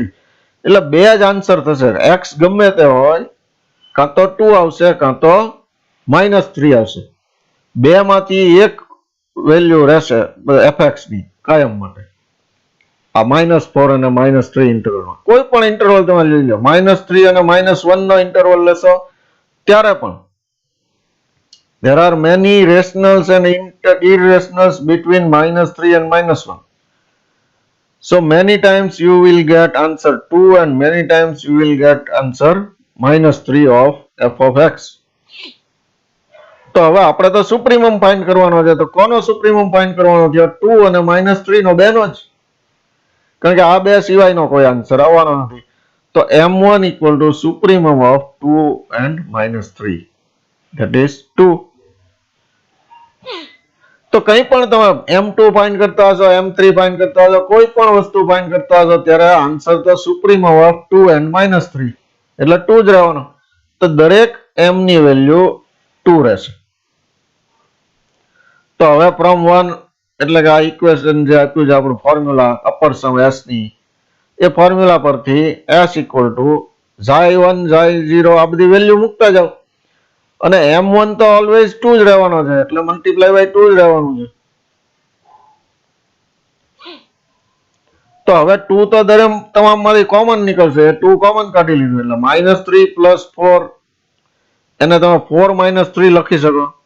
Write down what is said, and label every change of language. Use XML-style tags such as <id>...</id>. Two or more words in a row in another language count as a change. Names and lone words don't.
<gu>એટલે બે જ આન્સર થશે. x ગમે તે હોય, કાં તો 2 આવશે કાં તો -3 આવશે. બે માંથી એક વેલ્યુ રહેશે fx ની કાયમ માટે. આ -4 અને -3 ઇન્ટરવલમાં કોઈ પણ ઇન્ટરવલ તમે લઈ લો, -3 અને -1 નો ઇન્ટરવલ લેશો ત્યારે પણ</gu> <en>there are many rationals and irrationals between -3 and -1. So many times you will get answer 2 and many times you will get answer -3 of f of x.</en> <gu>તો હવે આપણે તો</gu> <en>supremum find</en> <gu>કરવાનો છે. તો કોનો</gu> <en>supremum find</en> <gu>કરવાનો છે? 2 અને -3 નો બેનો જ, કારણ કે આ બે સિવાયનો કોઈ આન્સર આવવાનો નથી.</gu> <en>તો m1 equal to supremum of 2 and -3, that is 2.</en> <gu>તો કંઈ પણ તમે m2 ફાઇન્ડ કરતા હશો, m3 ફાઇન્ડ કરતા હશો, કોઈ પણ વસ્તુ ફાઇન્ડ કરતા હશો ત્યારે આન્સર તો</gu> <en>supremum of 2 and -3</en> <gu>એટલે 2 જ રહેવાનો. તો દરેક m ની વેલ્યુ 2 રહેશે. તો હવે ફ્રોમ 1 એટલે કે આ ઇક્વેશન જે આપ્યું છે આપણું</gu> <en>formula upper sum</en> <gu>s ની, એ ફોર્મ્યુલા પરથી s</gu> <en>equal to</en> <gu>xi1 xi0 આ બધી વેલ્યુ મૂકતા જાઓ. અને m1 તો ઓલવેઝ 2 જ રહેવાનો છે એટલે</gu> <en>multiply by 2</en> <gu>જ રહેવાનું છે. તો હવે 2 તો દરેક તમામમાંથી કોમન નીકળશે, 2 કોમન કાઢી લીધું એટલે -3 + 4, એને તમે 4 - 3 લખી શકો.</gu>